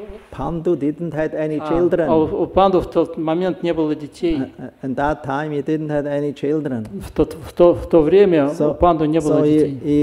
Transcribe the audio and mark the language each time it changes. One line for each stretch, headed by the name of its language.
English: Pandu didn't have any children.
Russian: У панду в тот момент не было детей.
English: And that time he didn't have any children.
Russian: В то время у панду не было детей.